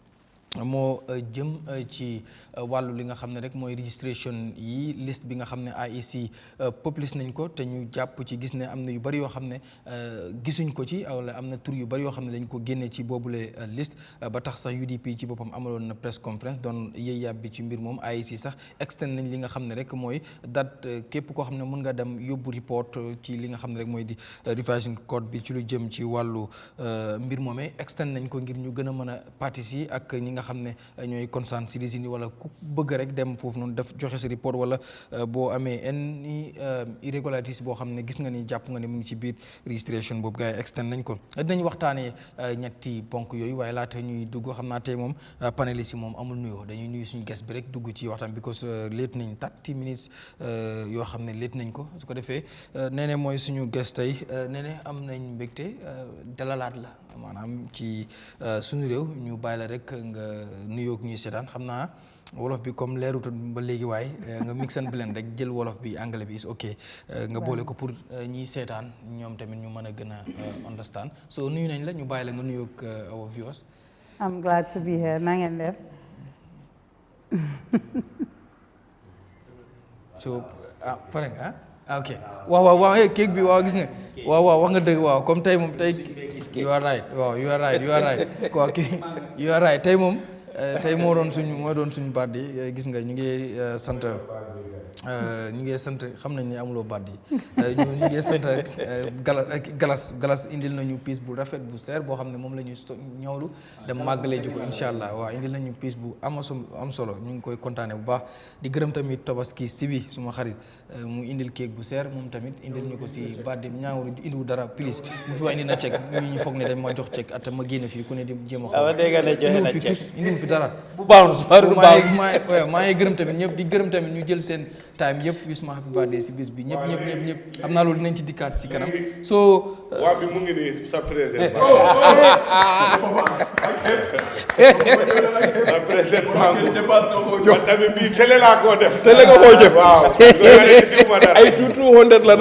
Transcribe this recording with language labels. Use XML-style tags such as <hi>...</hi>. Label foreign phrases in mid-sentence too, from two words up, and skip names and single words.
<wo>moo jëm ci wàllu li nga xam ne rek mooy registration yi liste bi nga xam ne IEC publish nañ ko te ñu jàpp ci gis ne am na yu bari yoo xam ne gisuñ ko ci wala am na tur yu bari yoo xam ne dañ ko génnee ci boobule liste ba tax sax UDP ci boppam amaloon na</wo> <en>press conference</en> <wo>doon yëy yàb bi ci mbir moom IEC sax extend nañ li nga xam ne rek mooy date képp koo xam ne mën nga dem yóbbu report ci li nga xam ne rek mooy di revision code bi ci lu jëm ci wàllu mbir moomee extend nañ ko ngir ñu gën a mën a participer ak ñi nga xam ne ñooy</wo> <en>concerned citizens</en> <wo>yi wala ku bëgg rek dem foofu noonu def joxe sa report wala boo amee</wo> <en>any irregularities</en> <wo>boo xam ne gis nga ni jàpp nga ne mu ngi ci biir registration boobu gars yi extend nañ ko dinañ waxtaanee ñetti ponk yooyu waaye laata ñuy dugg xam naa tey moom panélistes yi moom amul nuyoo dañuy nuyu suñu guest bi rek dugg ci waxtaan because late nañ 30 minutes yoo xam ne late nañ ko su ko defee Neneh mooy suñu guest tey Neneh am nañ mbégte dalalaat la maanaam ci suñu réew ñu bàyyi la rek nga nuyoog ñuy seetaan xam naa wolof bi comme leerut ba léegi waaye nga</wo> <en>mix and blend</en> <wo>rek jël wolof bi anglais bi is ok nga boole ko pour ñiy seetaan ñoom tamit ñu mën a gën a understand so nuyu nañ la ñu bàyyi la nga nuyoog</wo> <en>our viewers. I'm glad to be here.</en> <wo>Na ngeen def. so pare nga ok waaw kéeg bi waaw gis nga waaw wax nga dëgg waaw comme tey moom tey</wo> <en>you are right</en> <wo>waaw</wo> <en>you are right</en> <wo>tey moom tey moo doon suñu baat yi gis nga ñu ngi sant xam nañ ne amuloo baat yi ñu ngi sant galas indil nañu pièce bu rafet bu seer boo xam ne moom la ñuy ñëwlu dem màggalee ji ko</wo> <ar>إن شاء الله</ar> <wo>waaw indil nañu pièce bu am solo ñu ngi koy kontaane bu baax di gërëm tamit Tabaski Sibi suma xarit mu indil kéeg bu seer moom tamit indil ñu ko si baat di ñaawru indiwu dara pilis mu fi waa indi na cek ñu foog ne dañ ma jox cek at ma génne fii ku ne di jéem a xool indiwu fi dara bu bounce maa ngi gërëm tamit ñëpp di gërëm tamit ñu jël seen time yëpp wish ma</wo> <en>happy birthday</en> <wo>si bis bi ñëpp xam naa loolu dinañ ci dikkaat si kanam so waa bi mu ngi nii sa président sa président man tamit bii télé laa koo def télé nga koo jëf waaw ay 200 la nag</wo>